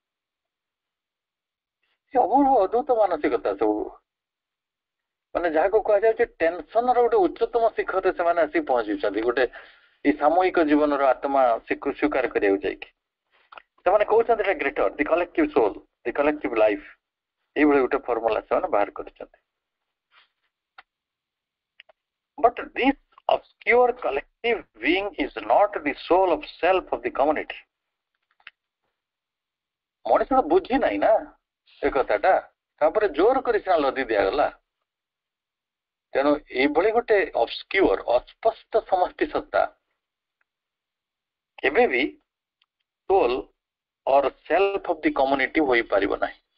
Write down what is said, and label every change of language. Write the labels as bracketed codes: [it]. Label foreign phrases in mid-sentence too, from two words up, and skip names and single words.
[or] ଅଦ୍ଭୁତ ମାନସିକତା ସବୁ, ମାନେ ଯାହାକୁ କୁହାଯାଉଛି ଟେନସନର ଗୋଟେ ଉଚ୍ଚତମ ଶିଖରରେ ସେମାନେ ଆସିକି ପହଞ୍ଚିଛନ୍ତି। ଗୋଟେ ଏଇ ସାମୂହିକ ଜୀବନର ଆତ୍ମା ସ୍ୱୀକାର କରିବାକୁ ଯାଇକି ସେମାନେ କହୁଛନ୍ତି ଏଟା ଗ୍ରେଟର, [en] the collective soul, the collective life, [or] ଏଇଭଳି ଗୋଟେ ଫର୍ମୁଲା ସେମାନେ ବାହାର କରିଛନ୍ତି। [en] But this obscure collective being is not the soul of self of the community. [or] ମଣିଷ ତ ବୁଝି ନାହିଁ ନା ଏ କଥାଟା, ତାପରେ ଜୋର କରି ସିନା ଲଦି ଦିଆଗଲା। ତେଣୁ ଏଇଭଳି ଗୋଟେ ଅବସ୍କ୍ୟୁର, ଅସ୍ପଷ୍ଟ ସମଷ୍ଟି ସତ୍ତା କେବେ ବି [en] soul or self of the community [or] ହୋଇପାରିବ ନାହିଁ।